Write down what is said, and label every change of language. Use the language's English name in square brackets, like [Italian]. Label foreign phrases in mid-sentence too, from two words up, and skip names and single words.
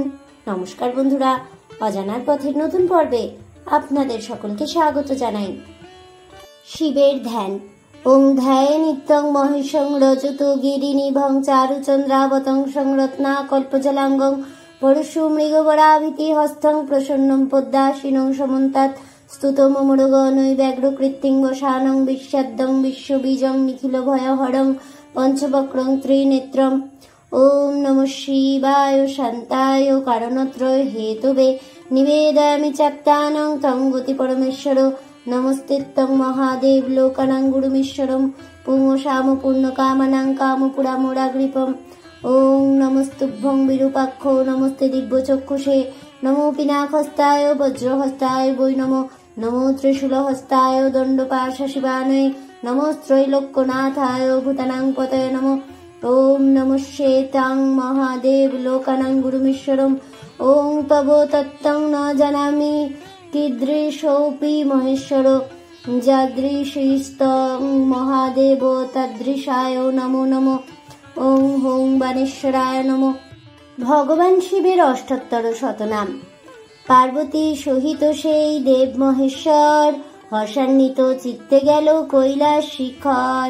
[Bangla] নমস্কার বন্ধুরা, অজানার পথের নতুন পর্বে আপনাদের সকলকে স্বাগত জানাই। [Sanskrit] শিবের ধ্যান। ওং ধ্যায়ে নিত্যং মহেশং রজত গিরিনিভং চারুচন্দ্রাবতং সংরত্না কল্পজলাঙ্গং পরশু মৃগবরাভিতি হস্তং প্রসন্নম পদ্মাসিনং সমন্তাৎ স্তুতম মুরগনৈ ব্যাঘ্রকৃত্তিং বসানং বিশ্বদ্যং বিশ্ববীজং নিখিল ভয়হরং পঞ্চবক্রং ত্রিনেত্রম। ওম নমঃ শিবায় শান্তায় কারণত্রয় হেতুবে নিবেদয়ামি চাত্তানং তং গতি পরমেশ্বর নমস্তে তং মহাদেব লোকানাং গুরুমেশ্বরম পুংসাম পূর্ণকামানাং কামপুরামোরাগ্রিপম। ওং নমস্তুভ্যং বিরূপাক্ষ নমস্তে দিব্যচক্ষুষে নমো পিনাকহস্তায় বজ্রহস্তায় বৈ নমো নমো ত্রিশূলহস্তায় দণ্ডপাশশিবানয়ে নমস্ত্রৈলোক্যনাথায় ভূতানাং পতয়ে নমো। ওম নমঃ শ্বেতাং মহাদেব লোকানাং গুরুমেশ্বরম। ওং তব তত্ত্বং ন জানামি কীদৃশোऽপি মহেশ্বর যাদৃশীস্তং মহাদেব তাদৃশায় নমো নমো। ওং হোং বাণেশ্বরায় নমো। [Bangla] ভগবান শিবের অষ্টোত্তর শতনাম। পার্বতী সহিত সেই দেব মহেশ্বর হর্ষান্বিত চিত্তে গেল কৈলাস শিখর।